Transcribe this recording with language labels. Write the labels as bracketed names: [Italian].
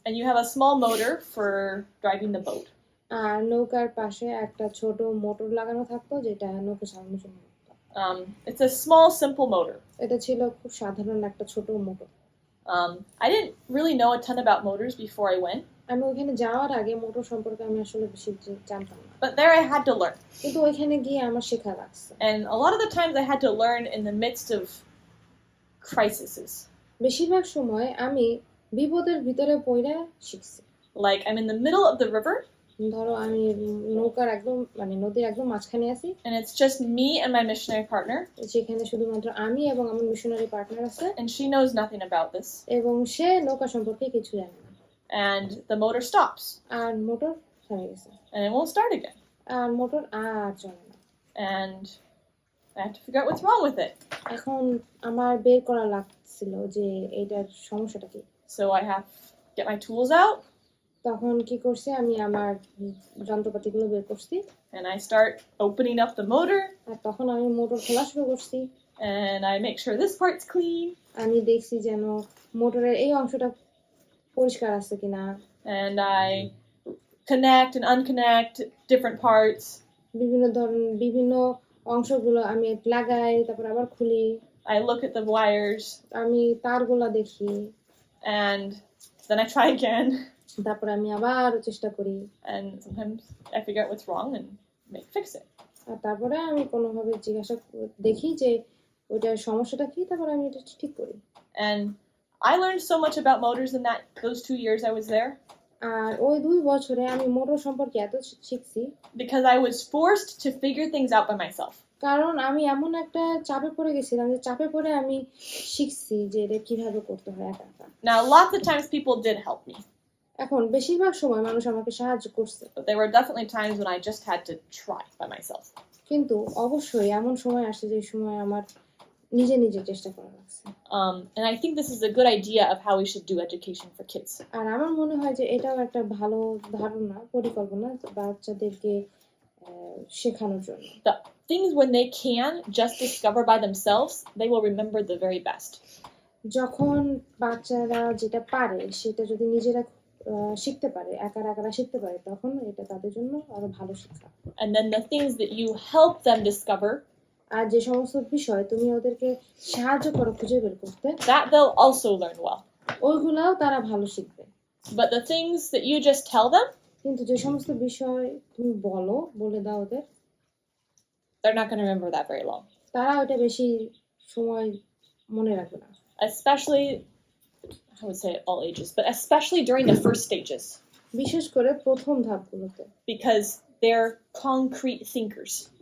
[English] And you have a small motor for driving the boat. [Bangla] আর নৌকার পাশে একটা ছোট মোটর লাগানো থাকতো যেটা নৌকা চালানোর জন্য। [English] It's a small, simple motor. [Bangla] এটা ছিল খুব সাধারণ একটা ছোট motor. [English] I didn't really know a ton about motors before I went, [Bangla] আমি ওখানে যাওয়ার আগে মোটর সম্পর্কে আমি আসলে বেশি জানতাম না, [English] but there I had to learn. [Bangla] কিন্তু ওইখানে গিয়ে আমার শেখা লাগছে। [English] And a lot of the times I had to learn in the midst of crises. [Bangla] বেশিরভাগ সময় আমি বিপদের ভিতরে পড়ে শিখছি। [English] Like I'm in the middle of the river, [Bangla] ধরো আমি নৌকার একদম নদীর একদম মাঝখানে আছি, [English] and it's just me and my missionary partner, [Bangla] সেখানে শুধুমাত্র আমি এবং আমার মিশনারি পার্টনার আছে, [English] and she knows nothing about this. [Bangla] এবং সে নৌকা সম্পর্কে কিছু জানে না। [English] And the motor stops, [Bangla] আর motor থেমে গেছে, [English] and it won't start again. [Bangla] আর motor আর চলে না। [English] And I have to figure out what's wrong with it. [Bangla] এখন আমার বের করা লাগছিল যে এইটার সমস্যাটা কি। [English] So I have to get my tools out, [Bangla] তখন কি করছি, আমি আমার যন্ত্রপাতিগুলো বের করছি, [English] and I start opening up the motor, [Bangla] আর তখন আমি মোটর খোলা শুরু করছি, [English] and I make sure this part's clean, [Bangla] আমি দেখছি যেন মোটরের এই অংশটা পরিষ্কার আছে কিনা, [English] and I connect and unconnect different parts. [Bangla] বিভিন্ন অংশগুলো আমি লাগাই, তারপর আবার খুলি, [English] I look at the wires, [Bangla] আমি তারগুলা দেখি, [English] and then I try again, [Bangla] তারপর আমি আবার চেষ্টা করি, [English] and sometimes I figure out what's wrong and fix it. [Bangla] আর তারপরে আমি কোনোভাবে দেখি যে ওইটার সমস্যাটা কি, তারপর আমি এটা ঠিক করি। [English] And I learned so much about motors in those 2 years I was there, [Bangla] আর ওই 2 বছরে আমি মোটর সম্পর্কে এত শিখছি [English] because I was forced to figure things out by myself. [Bangla] কারণ আমি এমন একটা চাপে পড়ে গেছিলাম যে চাপে পড়ে আমি শিখছি যে এটা কিভাবে করতে হয় একা একা। [English] Now, lots of times people did help me, [Bangla] এখন বেশিরভাগ সময় মানুষ আমাকে সাহায্য করছে, [English] but there were definitely times when I just had to try by myself. [Bangla] কিন্তু অবশ্যই এমন সময় আসে যে সময় আমার নিজে নিজে চেষ্টা করা লাগছে। [English] And I think this is a good idea of how we should do education for kids. [Bangla] আর আমার মনে হয় যে এটাও একটা ভালো ধারণা, পরিকল্পনা বাচ্চাদেরকে শেখানোর জন্য। [English] The things when they can just discover by themselves, they will remember the very best. [Bangla] যখন বাচ্চারা যেটা পারে সেটা যদি নিজেরা শিখতে পারে, একা শিখতে পারে, তখন এটা তাদের জন্য আরো ভালো শিক্ষা। [English] And then the things that you help them discover, [Bangla] আর যে সমস্ত বিষয় তুমি ওদেরকে সাহায্য করো খুঁজে বের করতে, [English] that they'll also learn well. [Bangla] ওইগুলাও তারা ভালো শিখবে। [English] But the things that you just tell them, [Bangla] কিন্তু যে সমস্ত বিষয় তুমি বলে দাও ওদের, [English] they're not going to remember that very long. [Bangla] তারা ওটা বেশি সময় মনে রাখবে না। [English] Especially, I would say at all ages, but especially during the first stages, [Bangla] বিশেষ করে প্রথম ধাপগুলোতে, [English] because they're concrete thinkers.